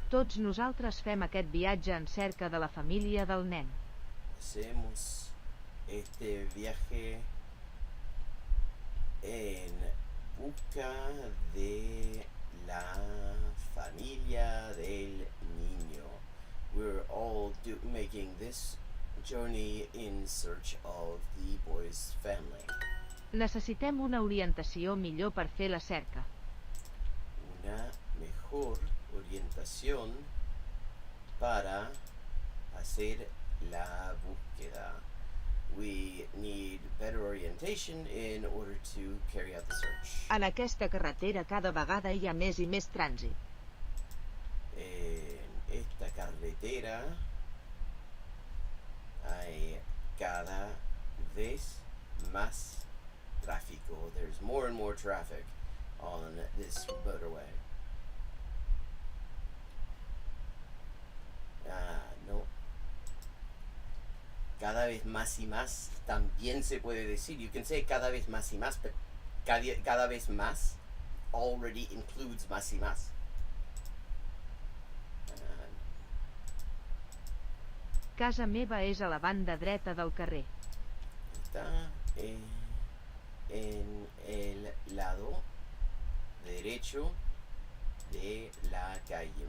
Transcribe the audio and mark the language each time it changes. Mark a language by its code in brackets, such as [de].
[ca] Tots nosaltres fem aquest viatge en cerca de la família del nen. [es] Hacemos este viaje en busca de la familia del niño. [en] We're all making this journey in search of the boy's family. [ca] Necessitem una orientació millor per fer la cerca. [es] Una mejor orientación para hacer la búsqueda. [en] We need better orientation in order to carry out the search. [ca] En aquesta carretera cada vegada hi ha més i més trànsit. [es] En esta carretera hay cada vez más tráfico. [en] There's more and more traffic on this motorway. No. [es] Cada vez más y más también se puede decir. [en] You can say cada vez más y más, but cada vez más already includes más y más. [ca] Casa meva és a la banda dreta del carrer. [es] Está en el lado derecho de la calle.